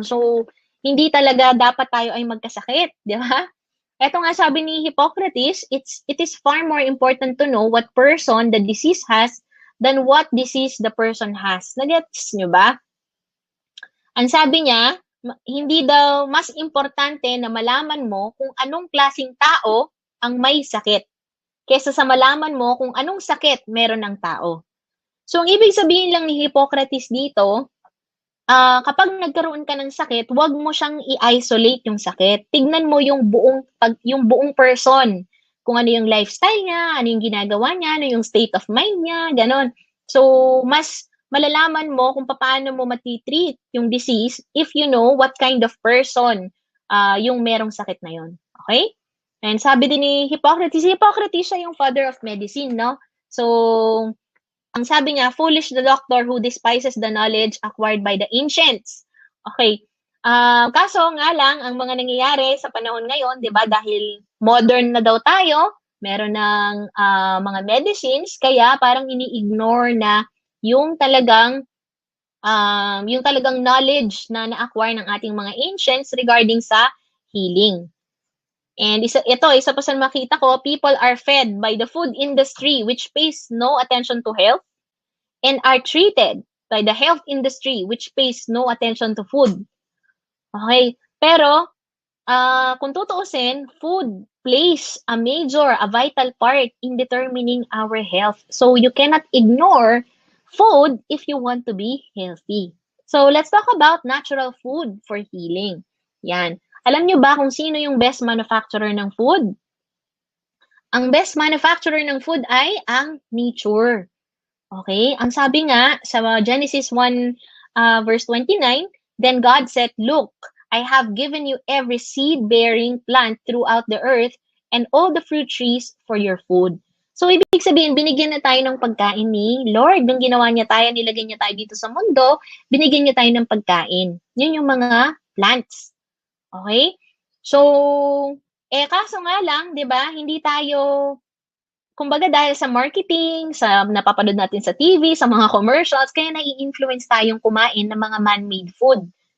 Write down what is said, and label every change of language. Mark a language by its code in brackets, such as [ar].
[tl] So, hindi talaga dapat tayo ay magkasakit, di ba? Ito nga sabi ni Hippocrates, [en] it is far more important to know what person the disease has than what disease the person has. [tl] Nagets nyo ba? Ang sabi niya, hindi daw mas importante na malaman mo kung anong klaseng tao ang may sakit kaysa sa malaman mo kung anong sakit meron ng tao. So, ang ibig sabihin lang ni Hippocrates dito, kapag nagkaroon ka ng sakit, wag mo siyang i-isolate yung sakit. Tignan mo yung buong person, kung ano yung lifestyle niya, ano yung ginagawa niya, ano yung state of mind niya, gano'n. So, mas malalaman mo kung paano mo mati-treat yung disease [en] if you know what kind of person, [tl] yung merong sakit na yun, okay? And sabi din ni Hippocrates, si Hippocrates siya yung father of medicine, 'no? So, ang sabi niya, [en] "Foolish the doctor who despises the knowledge acquired by the ancients." Okay. [tl] Kaso nga lang, ang mga nangyayari sa panahon ngayon, 'di ba, dahil modern na daw tayo, meron ng mga medicines, kaya parang ini-ignore na yung talagang yung talagang knowledge na na-acquire ng ating mga ancients regarding sa healing. [en] And [tl] isa pa sa makita ko, [en] people are fed by the food industry which pays no attention to health and are treated by the health industry which pays no attention to food. Okay? [tl] Pero, kung tutuusin, [en] food plays a vital part in determining our health. So, you cannot ignore food if you want to be healthy. So, let's talk about natural food for healing. [tl] Yan. Alam nyo ba kung sino yung best manufacturer ng food? Ang best manufacturer ng food ay ang nature. Okay? Ang sabi nga sa [en] Genesis 1, verse 29, "Then God said, Look, I have given you every seed-bearing plant throughout the earth and all the fruit trees for your food." [tl] So, ibig sabihin, binigyan na tayo ng pagkain ni Lord. Nung ginawa niya tayo, nilagay niya tayo dito sa mundo, binigyan niya tayo ng pagkain. Yun yung mga plants. Okay? So, kaso nga lang, 'di ba, hindi tayo kumbaga dahil sa marketing, sa napapanood natin sa TV, sa mga commercials, kaya nai-influence tayong kumain ng mga man-made food.